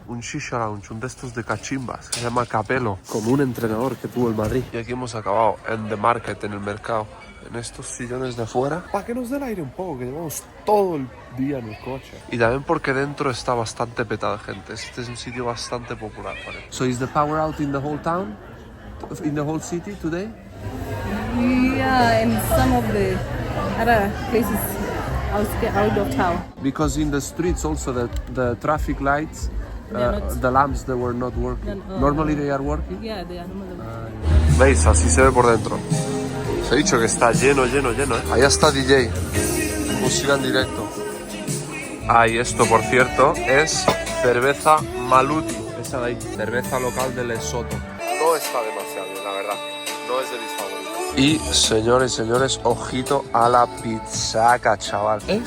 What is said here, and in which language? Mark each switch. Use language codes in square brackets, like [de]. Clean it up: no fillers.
[es] Un shisha lounge, un de estos de cachimbas, que se llama Capello, como un entrenador que tuvo el Madrid. Y aquí hemos acabado en The Market, en el mercado, en estos sillones de afuera, para que nos dé el aire un poco, que llevamos todo el día en el coche. Y también porque dentro está bastante petado de gente. Este es un sitio bastante popular, ¿vale? [en] So is the power out in the whole town? In the whole city today? Yeah, and some of the other places out of town. Because in the streets also the traffic lights, the lamps, they were not working. Normally they are working? Yeah, they are normally working. [es] ¿Veis? Así se ve por dentro. Os he dicho que está lleno, ¿eh? Allá está DJ, música en directo. Ah, y esto, por cierto, es cerveza Maluti. Esa de ahí, cerveza local de Lesoto. No está demasiado bien, la verdad. No es de mis favoritos. Y, señores y señores, ojito a la pizzaca, chaval.